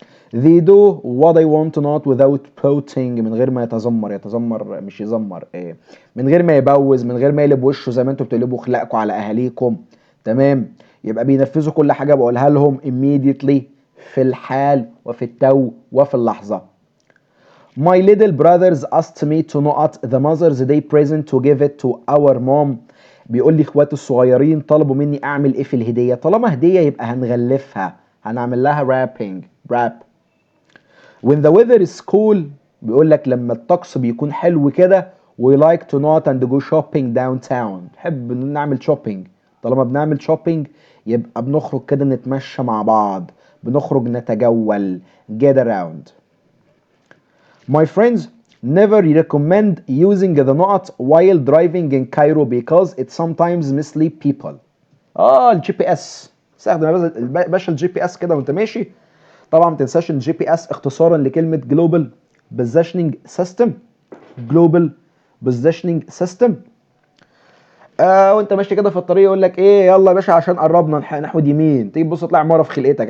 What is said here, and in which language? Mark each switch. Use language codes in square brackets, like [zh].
[en] They do what I want not without pouting، [ar] من غير ما يتذمر مش يزمر ايه، من غير ما يبوز، من غير ما يقلب وشه زي ما انتوا بتقلبوا خلقكم على اهاليكم. تمام. يبقى بينفذوا كل حاجه بقولها لهم immediately، في الحال وفي التو وفي اللحظه. [en] My little brothers asked me to not the Mother's Day present to give it to our mom. [ar] بيقول لي اخواتي الصغيرين طلبوا مني اعمل ايه في الهديه. طالما هديه يبقى هنغلفها، هنعمل لها wrap. [en] When the weather is cool [ar] بيقول لك لما الطقس بيكون حلو كده [en] we like to not and go shopping downtown. [ar] نحب نعمل shopping. طالما بنعمل shopping يبقى بنخرج كده نتمشى مع بعض، بنخرج نتجول [en] get around. My friends never recommend using the not while driving in Cairo because it sometimes mislead people. [ar] الجي بي اس، استخدم يا باشا الجي بي اس كده وانت ماشي. طبعا ما تنساش ان الجي بي اس اختصارا لكلمه جلوبال بوزيشننج سيستم. جلوبال بوزيشننج سيستم. وانت ماشي كده في الطريق يقول لك ايه، يلا يا باشا عشان قربنا نحود يمين، تيجي تبص تطلع عماره في خلقتك.